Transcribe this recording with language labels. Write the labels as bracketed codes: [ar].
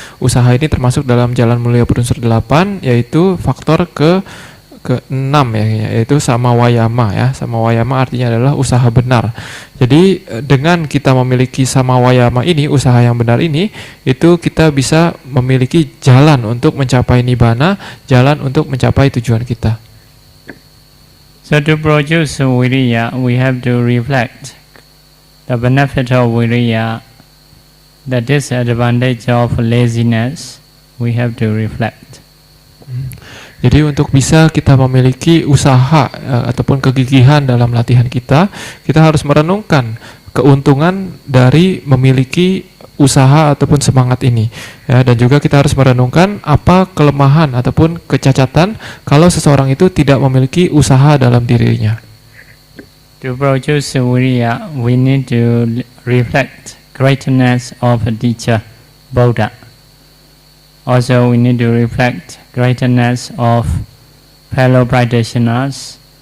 [id] Usaha ini termasuk dalam jalan mulia berunsur 8, yaitu faktor ke-6 ya, yaitu samawayama ya. Samawayama artinya adalah usaha benar. Jadi dengan kita memiliki samawayama ini, usaha yang benar ini, itu kita bisa memiliki jalan untuk mencapai nibbana, jalan untuk mencapai tujuan kita. [en] So to produce Viriya, we have to reflect the benefit of Viriya, the disadvantage of laziness, we have to reflect. [id] Jadi untuk bisa kita memiliki usaha ataupun kegigihan dalam latihan kita harus merenungkan keuntungan dari memiliki usaha ataupun semangat ini ya, dan juga kita harus merenungkan apa kelemahan ataupun kecacatan kalau seseorang itu tidak memiliki usaha dalam dirinya. [en] To produce viriya, we need to reflect greatness of a teacher, Buddha. Also, we need to reflect greatness of fellow practitioners.